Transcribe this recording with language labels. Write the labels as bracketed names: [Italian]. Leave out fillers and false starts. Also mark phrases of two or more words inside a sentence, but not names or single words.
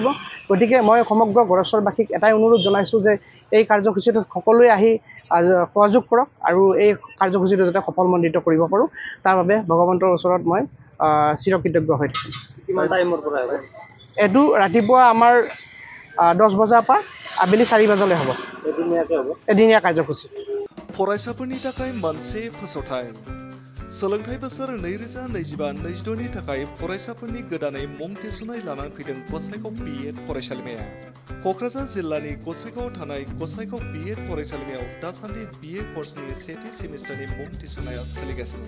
[Assamese] গতিকে মই সমগ্ৰ গড়চৰবাসীক এটাই অনুৰোধ জনাইছোঁ যে এই কাৰ্যসূচীটোত সকলোৱে আহি সহযোগ কৰক, আৰু এই কাৰ্যসূচীটো যাতে সফলমণ্ডিত কৰিব পাৰোঁ, তাৰ বাবে ভগৱন্তৰ ওচৰত মই চিৰকৃতজ্ঞ হৈ থাকিম। কিমান টাইমৰ পৰা হ'ব? এইটো রাতিপুৱা আমাৰ 10 বজাৰ পৰা আবেলি 4 বজালৈ হ'ব। এদিনীয়া কাৰ্যসূচী। [Bodo] फरायसाफोरनि थाखाय मोनसे फोसावथाय। सोलोंथाइ बोसोर 2025-26 नि थाखाय फरायसाफोरनि गोदानै मुं थिसननाय लानानै फैदों गसाइगाव BEd फरायसालिमाया। क'क्राझार जिल्लानि गसाइगावआव थानाय गसाइगाव BEd फरायसालिमायाव दासान्दि BA कर्सनि सेथि सेमिस्टारनि मुं थिसननाया सोलिगासिनो।